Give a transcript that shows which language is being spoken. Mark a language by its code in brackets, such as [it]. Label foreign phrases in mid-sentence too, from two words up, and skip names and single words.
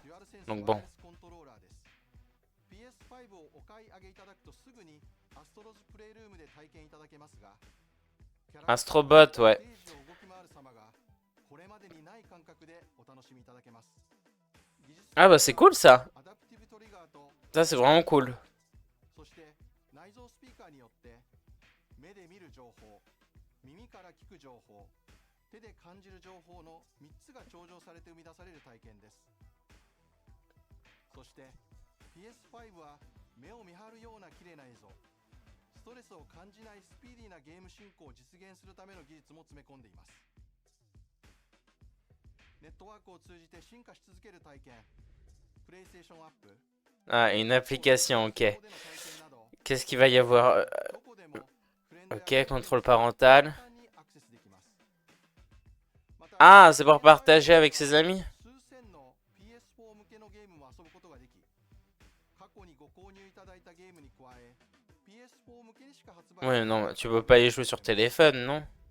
[fr] Donc bon. Astrobot, ouais. Ah bah c'est cool ça. Ça c'est vraiment cool. [ja] そして内蔵スピーカーによって目で見る情報、耳から聞く情報、手で感じる情報の3つが調整されて生み出される体験です。そして PS5 は目を見張るような綺麗な映像、ストレスを感じないスピーディーなゲーム進行を実現するための技術も詰め込んでいます。ネットワークを通じて進化し続ける体験、プレイステーションアップ [fr] Ah, une application, ok. Qu'est-ce qu'il va y avoir? Ok, contrôle parental. Ah, c'est pour partager avec ses amis? Ouais, non, tu peux pas y jouer sur téléphone, non?